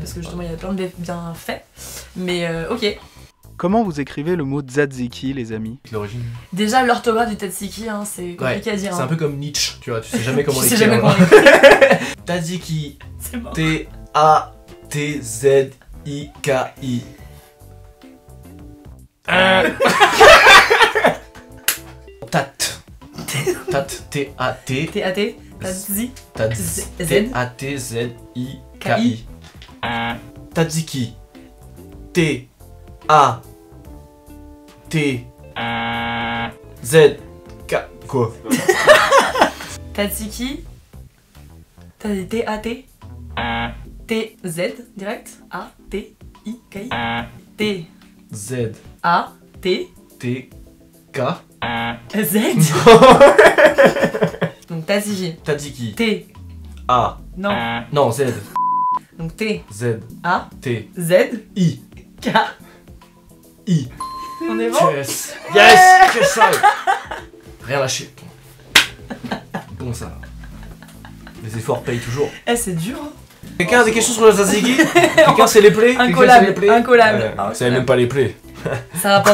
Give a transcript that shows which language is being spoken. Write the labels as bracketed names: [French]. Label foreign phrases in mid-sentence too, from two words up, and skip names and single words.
[French] parce que justement il y a plein de bienfaits. Mais ok. Comment vous écrivez le mot tzatziki, les amis? L'origine. Déjà l'orthographe du tzatziki, hein, c'est compliqué à dire. C'est un peu comme Nietzsche, tu vois, tu sais jamais comment Tu sais l'écrire. jamais comment l'écrire. Tzatziki. C'est bon. T-A-T-Z-I-K-I. Tat. Tat. T-A-T. T-A-T. Tzatziki. T-A-T-Z-I-K-I. Tzatziki. T-A-T-Z-K. Quoi? Tzatziki. T-A-T. T-Z direct. A-T-I-K-I. T-A-T. T-Z. Z. Donc tzatziki. Tzatziki. T. A. Non. Non, Z. Donc T. Z. A. T. Z. I. K. I. On est bon? [English] Yes. Yes. [French] Que ça. Rien lâché. Bon ça. Les efforts payent toujours. Eh, c'est dur. Hein. Quelqu'un a des questions sur le tzatziki? Quelqu'un sait les plaies? Incollable. Incollable. Ouais, Ah, vous savez même pas les plaies. ça rapporte